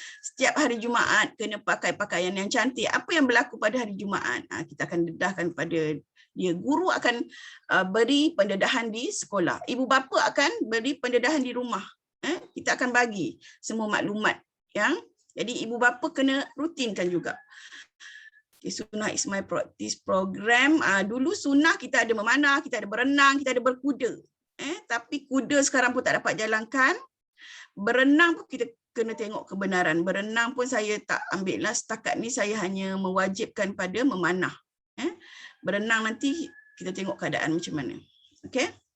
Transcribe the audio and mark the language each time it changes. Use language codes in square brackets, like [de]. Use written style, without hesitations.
[ms] Setiap hari Jumaat kena pakai pakaian yang cantik. Apa yang berlaku pada hari Jumaat? Kita akan dedahkan kepada dia. Guru akan beri pendedahan di sekolah. Ibu bapa akan beri pendedahan di rumah. Kita akan bagi semua maklumat. Jadi ibu bapa kena rutinkan juga. [en] Okay, Sunnah is my practice program. [ms] Dulu sunnah kita ada memanah, kita ada berenang, kita ada berkuda. Tapi kuda sekarang pun tak dapat jalankan. Berenang pun kita kena tengok kebenaran. Berenang pun saya tak ambil lah. Setakat ni saya hanya mewajibkan pada memanah. Berenang nanti kita tengok keadaan macam mana. Okay?